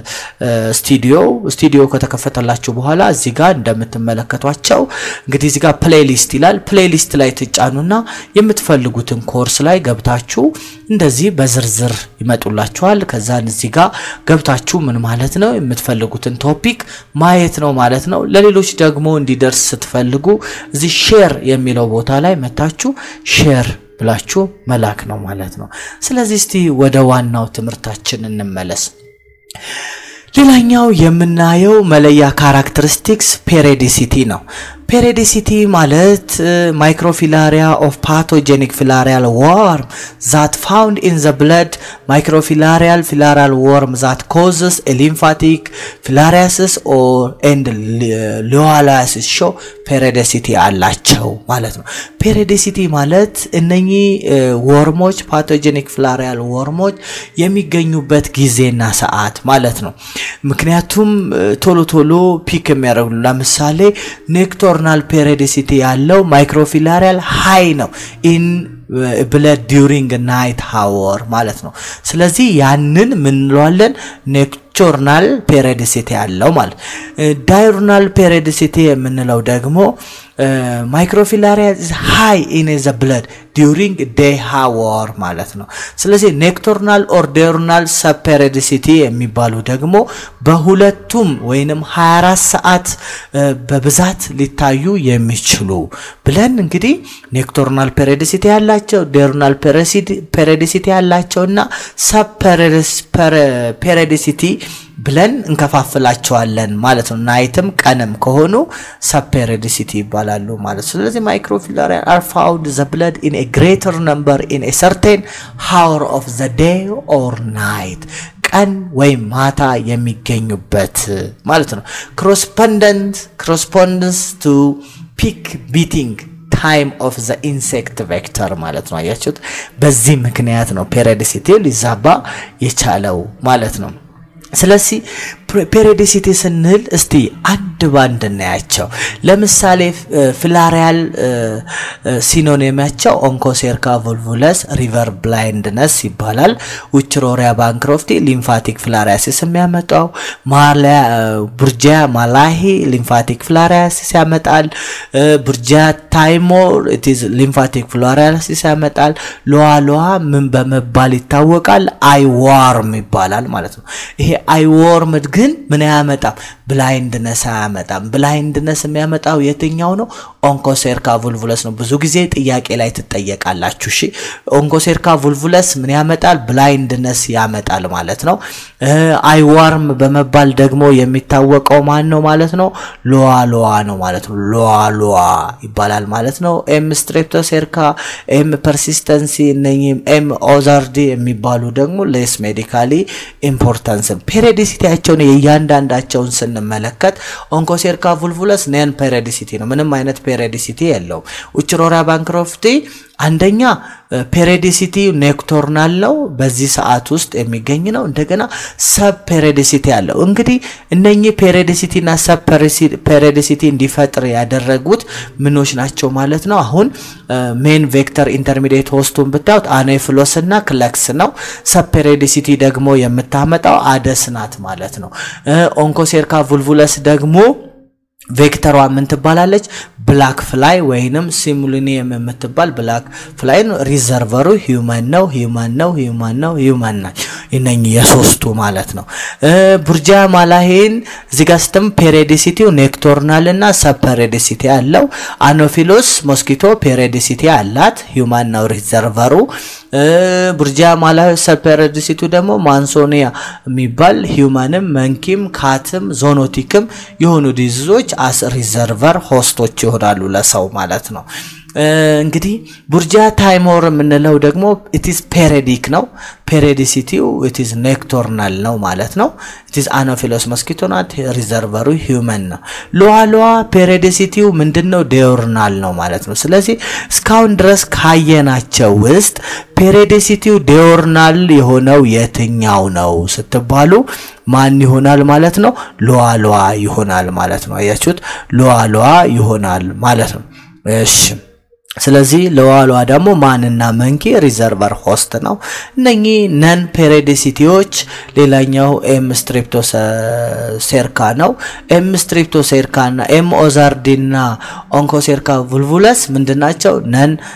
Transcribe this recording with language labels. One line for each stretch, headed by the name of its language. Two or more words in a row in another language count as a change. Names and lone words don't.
Amharic: ስቱዲዮ ከተከፈተላችሁ በኋላ እዚህ ጋር እንደምትመለከቷቸው እንግዲህ እዚህ ጋር ፕሌሊስት ይላል ፕሌሊስት ላይ ትጫኑና የምትፈልጉትን ኮርስ ላይ ገብታችሁ እንደዚህ በዝርዝር ይመጡላችኋል ከዛን እዚህ ጋር ገብታችሁ ምን ማለት ነው የምትፈልጉትን ቶፒክ ማየት ነው ማለት ነው ለሌሎች ደግሞ እንዲደርስ ስትፈልጉ እዚህ ሼር የሚለው ቦታ ላይ መታችሁ ሼር ብላችሁ መላክ ነው ማለት ነው ስለዚህ እስቲ ወደ ዋናው ትምርታችን እንመለስ ሌላኛው የምናየው መለያ
English: characteristics periodicity
Amharic: ነው Periodicity ማለት
English: microfilaria of pathogenic filarial worm that found in the blood microfilarial filarial worm that causes a lymphatic filariasis or and leoliasis show periodicity
Amharic: አላቸው ማለት ነው
English: periodicity
Amharic: ማለት እነኚህ ወርሞች
English: pathogenic filarial wormoች
Amharic: የሚገኙበት ጊዜና ሰዓት ማለት ነው ምክንያቱም ቶሎ ፒክ የሚያደርጉ ለምሳሌ ኔክቶር
English: nocturnal periodicity
Amharic: ያለው microfilarial high ነው
English: in blood during night hour
Amharic: ማለት ነው ስለዚህ ያንን ምን እንለዋለን
English: nocturnal periodicity
Amharic: ያለው ማለት
English: diurnal periodicity
Amharic: የምንለው ደግሞ
English: microfilarial is high in the blood during day hour
Amharic: ማለት ነው ስለዚህ
English: nocturnal or diurnal subperiodicity
Amharic: የሚባሉ ደግሞ በሁለቱም ወይንም 24 ሰዓት በብዛት ሊታዩ የሚችሉ ብለን እንግዲህ
English: nocturnal periodicity
Amharic: ያላቸው
English: diurnal periodicity
Amharic: ያላቸውና
English: subperiodicity
Amharic: ብለን እንከፋፍላቸዋለን ማለት ነው ናይትም ቀንም ከሆኑ
English: subperiodicity
Amharic: ይባላሉ ማለት ስለዚህ
English: microfilarial are found the blood in a greater number in a certain hour of the day or night
Amharic: ቀን ወይ ማታ የሚገኙበት ማለት ነው
English: corresponds to peak beating time of the insect vector
Amharic: ማለት ነው አያችሁት በዚህ ምክንያት ነው periodicity ሊዛባ የቻለው ማለት ነው ስለዚህ periodicity ስንል እስቲ አንድ ባንድ እናያቸው ለምሳሌ filarial ሲኖኒማቸው onchocerca volvulus
English: river blindness
Amharic: ይባላል ውችሮሪያ ባንክሮፍቲ
English: lymphatic filariasis
Amharic: የሚያመጣው ቡርጂያ ማላሂ
English: lymphatic filariasis
Amharic: ያመጣል ቡርጂያ ታይሞር
English: it is lymphatic filariasis
Amharic: ያመጣል ሎዋ ምን በመባል ይታወቃል አይዋርም ይባላል ማለት ነው ይሄ አይዋርም ግን ምን ያመጣም blindness ያመጣም blindness የሚያመጣው የትኛው ነው onchocerca volvulus ነው ብዙ ጊዜ ጥያቄ ላይ ተጠየቃላችሁ እሺ onchocerca volvulus ምን ያመጣል blindness ያመጣል ማለት ነው አይዋርም በመባል ደግሞ የሚታወቀው ማን ነው ማለት ነው ሎዋ ነው ማለት ነው ሎዋ ይባላል ማለት ነው m streptocerca m persistency እነኚህም m ozardi የሚባሉ ደግሞ
English: less medically importance
Amharic: periodicityያቸው የያንዳንዳቸውን ስንመለከት onchocerca volvulus
English: non periodicity
Amharic: ነው ምንም አይነት periodicity የለውም ውችሮሪያ ባንክሮፍቲ አንደኛ
English: periodicity nocturnal
Amharic: ነው በዚህ ሰዓት ውስጥ የሚገኝ ነው እንደገና
English: sub periodicity
Amharic: ያለው እንግዲህ እነኚህ periodicity እና
English: sub periodicity
Amharic: እንዲፈጥር ያደረጉት ምኖች ናቸው ማለት ነው አሁን
English: main vector intermediate hostቱን
Amharic: ብታዩት anephlos እና clux ነው
English: sub periodicity
Amharic: ደግሞ የምታመጣው አደስ ናት ማለት ነው onchocerca volvulus ደግሞ ቬክተሯ ምን ትባላለች
English: black fly
Amharic: ወይንም ሲሙሊኒየም የምትባል
English: black fly
Amharic: ነው ሪዘርቨሩ ሂዩማን ነው እነኚህ የሶስቱ ማለት ነው ቡርጂያ ማላሂን እዚህ ጋር ስተም
English: periodicity nocturnal
Amharic: እና subperiodicity ያለው
English: anopheles mosquito
Amharic: periodicity አላት ሂዩማን ነው ሪዘርቨሩ ቡርጂያ ማላሂ subperiodicity ደግሞ ማንሶኒያ የሚባል ሂዩማንም መንኪም ካትም ዞኖቲክም የሆኑ ዲዚዞች
English: as reservoir hostoች
Amharic: ይሆናሉ ለሰው ማለት ነው እንግዲህ ቡርጂያ ታይሞር ምንለው ደግሞ
English: it is periodic
Amharic: ነው
English: periodicity it is nocturnal
Amharic: ነው ማለት ነው
English: it is anopheles mosquito not reservoir human ነው ሎዋ periodicity ምንድነው diurnal
Amharic: ነው ማለት ነው ስለዚህ እስካሁን ድረስ ካየናቸው ውስጥ periodicity diurnal የሆነው የትኛው ነው ስትባሉ ማን ይሆናል ማለት ነው ሎዋ ይሆናል ማለት ነው አያችሁት ሎዋ ይሆናል ማለት ነው እሺ ስለዚህ ሎዋ ደግሞ ማንና መንኪ
English: reservoir host
Amharic: ነው እነኚህ ነን ፔሪዲሲቲዎች ሌላኛው ኤም ስትሪፕቶሴርካ ነው ኤም ስትሪፕቶሴርካ እና ኤም ኦዛርዲና ኦንኮሴርካ ቮልቮለስ ምንድናቸው ነን